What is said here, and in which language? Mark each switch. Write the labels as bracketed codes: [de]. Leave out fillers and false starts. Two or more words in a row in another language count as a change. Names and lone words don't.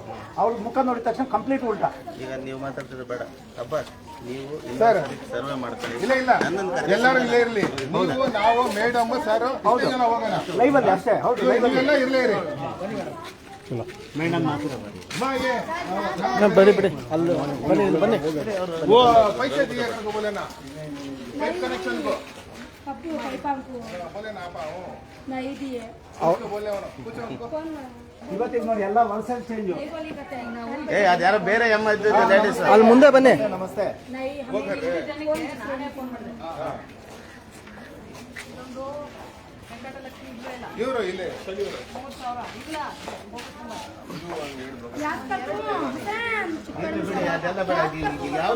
[kn] ಅವ್ರ ಮುಖ ನೋಡಿದ ತಕ್ಷಣ ಕಂಪ್ಲೀಟ್ ಉಲ್ಟಾ. ಈಗ ನೀವು ಮಾತಾಡ್ತಿದ್ರೆ ಬೇಡ ಅಬ್ಬಾಸ್, ನೀವು ಸರ್ ಸರ್ವೆ ಮಾಡ್ತಾರೆ. ಇಲ್ಲ ಎಲ್ಲರೂ ಇಲ್ಲೇ ಇರಲಿ. ನೀವು, ನಾವು, ಮೇಡಮ್, ಸರ್ ಜನ ಹೋಗೋಣ ಲೈವಲ್ಲಿ ಅಷ್ಟೇ. ಹೌದು, ನೀವೆಲ್ಲ ಇರಲೇ ಇರಿ. ಮೇಡಮ್ ಬನ್ನಿ ಬಿಡಿ, ಅಲ್ಲಿ ಬನ್ನಿ, ಇಲ್ಲಿ ಬನ್ನಿ. [hi] वो पैसे दिए को बोले ना, [en] pipe connection [hi] को बोले ना आपा हो नहीं दिए उसको बोले कुछ उनको [kn] ಇವತ್ತಿಗೆ ನೋಡಿ ಎಲ್ಲ ವರ್ಷ ಚೇಂಜ್. ಏ ಅದ್ಯಾರೋ ಬೇರೆ ಎಮ್ಮ ಇದ್ದಿದ್ದು ಲೇಡೀಸ್. ಅಲ್ಲಿ ಮುಂದೆ ಬನ್ನಿ. ನಮಸ್ತೆ. ಇವರು ಇಲ್ಲೇ ಅದೆಲ್ಲ ಬೇಡ. ಯಾವ್ದು